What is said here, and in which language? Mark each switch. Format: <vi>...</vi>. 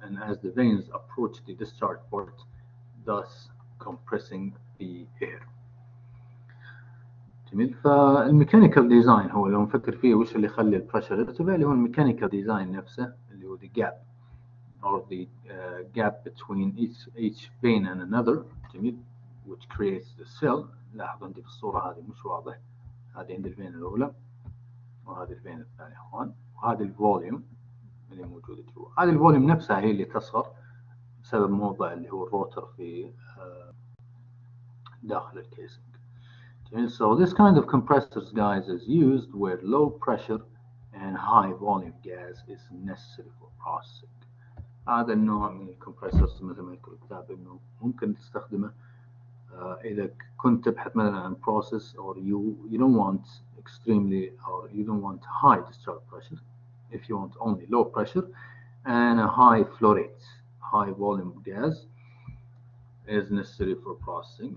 <en>as the veins approach the discharge port, thus compressing the air.</en> <ar>جميل. فالميكانيكال ديزاين هو لو نفكر فيه وش اللي يخلي البريشر يرتفع، اللي هو الميكانيكال ديزاين نفسه، اللي هو</ar> <en>the gap or the gap between each vein and another. جميل. which creates the cell.</en> <ar>لاحظوا عندي في الصورة هذه مش واضح، هذه عند الفين الأولى وهذه الفين الثانية اخوان، وهذه الفوليوم اللي موجودة جوا. هذه الفوليوم نفسها هي اللي تصغر بسبب موضع اللي هو الروتر في داخل الكيسنج.</ar> <en>So this kind of compressors, guys, is used where low pressure and high volume gas is necessary for processing.</en> <ar>هذا النوع من الكمبرسورز مثل ما يقول الكتاب انه ممكن تستخدمه اذا كنت تبحث مثلا عن</ar> <en>process or you don't want extremely or you don't want high discharge pressure. If you want only low pressure and a high flow rate, high volume gas is necessary for processing.</en>